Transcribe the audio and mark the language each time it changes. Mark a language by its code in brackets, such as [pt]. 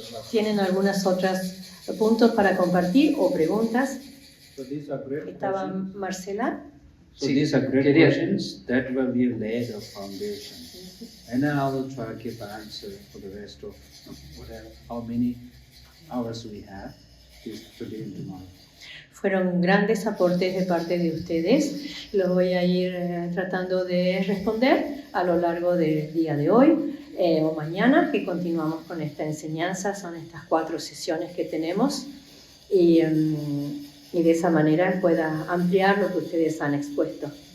[es] ¿Tienen algunas otras puntos para compartir o preguntas? ¿Estaba Marcela? [en] So these are great questions that will be laid a foundation. And then I will try to give an answer for the rest of whatever, how many hours we have today and tomorrow. [es] Fueron grandes aportes de parte de ustedes. Los voy a ir tratando de responder a lo largo del día de hoy o mañana, que continuamos con esta enseñanza. Son estas 4 sesiones que tenemos y de esa manera pueda ampliar lo que ustedes han expuesto.